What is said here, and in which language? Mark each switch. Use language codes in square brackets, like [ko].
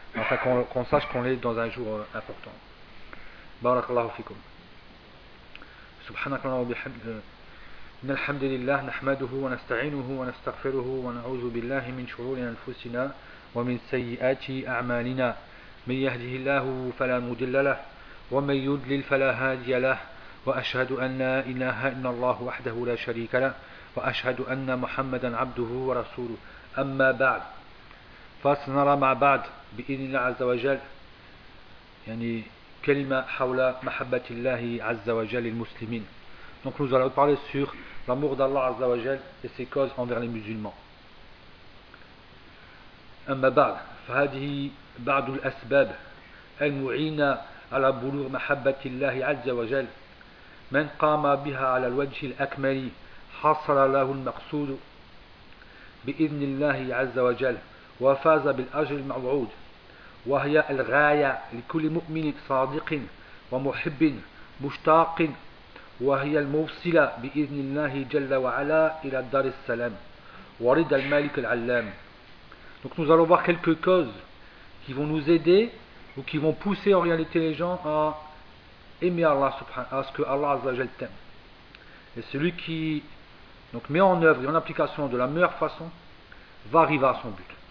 [fr] Enfin, qu'on sache qu'on est dans un jour important. [ar] Barakallahu fikum. Subhanakallahu bihamdihi. إن الحمد لله نحمده ونستعينه ونستغفره ونعوذ بالله من شرور أنفسنا ومن سيئات أعمالنا، من يهده الله فلا مضل له ومن يضلل فلا هادي له، وأشهد أن لا إله إلا الله وحده لا شريك له، وأشهد أن محمدا عبده ورسوله. أما بعد، فسنرى مع بعض بإذن الله عز وجل يعني كلمة حول محبة الله عز وجل للمسلمين. [fr] Donc nous allons parler sur l'amour d'Allah Azza wa Jal et ses causes envers les musulmans. [ar] أما بعد فهذه بعض الأسباب المعينة على بلوغ محبة الله عز وجل. من قام بها على الوجه الأكمل حصل له المقصود بإذن الله عز وجل وفاز بالأجر الموعود، وهي الغاية لكل مؤمن صادق ومحب مشتاق، وهي الموصلة بإذن الله جل وعلا إلى دار السلام ورضا المالك العلام. [fr] Donc nous allons voir quelques causes qui vont nous aider ou qui vont pousser en réalité les gens à aimer Allah subhanahu à ce que Allah azza wa jalla t'aime. Et celui qui donc met en œuvre et en application de la meilleure façon va arriver à son but.